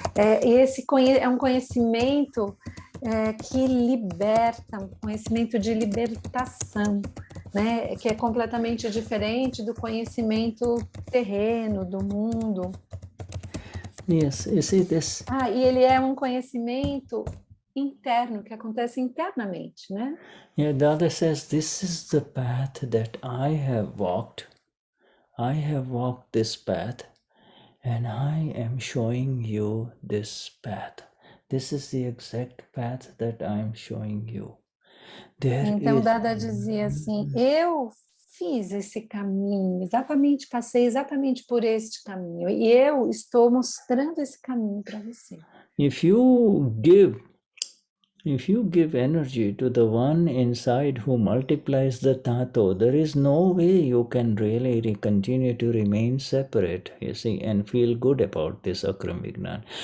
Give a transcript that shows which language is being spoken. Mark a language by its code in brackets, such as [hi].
[pt] Esse é um conhecimento que liberta, um conhecimento de libertação, né? Que é completamente diferente do conhecimento terreno, do mundo. [en] Yes, you see this. [pt] E ele é um conhecimento interno, que acontece internamente, né? [en] Yeah, Dada says, this is the path that I have walked I have walked this path and I am showing you this path. This is the exact path that I am showing you. [pt] Então Dada dizia assim, eu fiz esse caminho, passei exatamente por este caminho, e eu estou mostrando esse caminho para você. [en] If you give energy to the one inside who multiplies the Tanto, there is no way you can really continue to remain separate, you see, and feel good about this Akram Vignan.